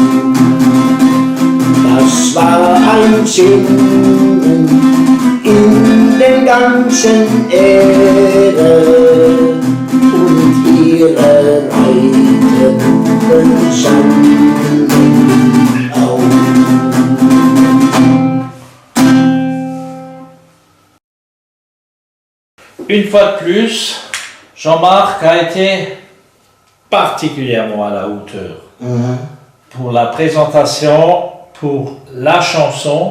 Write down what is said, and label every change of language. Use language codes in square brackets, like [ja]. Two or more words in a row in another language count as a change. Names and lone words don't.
[de] Das war ein Singen in der ganzen Erde und ihre Reitenden sangen auf. [fr] Une fois de plus, Jean-Marc a été particulièrement à la hauteur pour la présentation, pour la chanson.